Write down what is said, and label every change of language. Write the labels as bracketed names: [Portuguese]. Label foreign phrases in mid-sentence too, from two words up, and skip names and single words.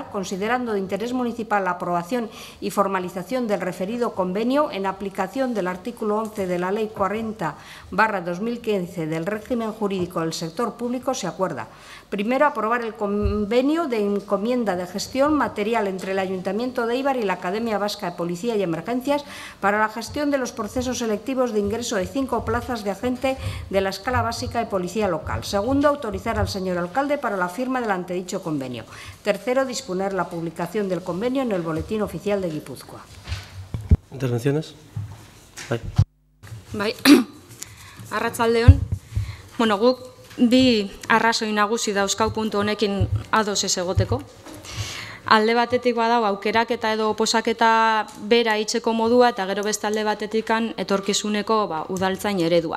[Spanish] considerando de interés municipal la aprobación y formalización del referido convenio en aplicación del artículo 11 de la Ley 40/2015 del régimen jurídico del sector público, se acuerda: primero, aprobar el convenio de encomienda encomienda de gestión material entre el Ayuntamiento de Éibar y la Academia Vasca de Policía y Emergencias para la gestión de los procesos selectivos de ingreso de 5 plazas de agente de la escala básica de policía local. Segundo, autorizar al señor alcalde para la firma del antedicho convenio. Tercero, disponer la publicación del convenio en el Boletín Oficial de Guipúzcoa. ¿Intervenciones? [Basque] Bai, arratsaldeon. Bueno, guk bi arrazoi nagusi dauzkau puntu honekin ados ez egoteko. Alde batetik badau aukeraketa edo oposaketa bera itzeko modua eta gero beste alde batetikan etorkizuneko udaltzain eredua.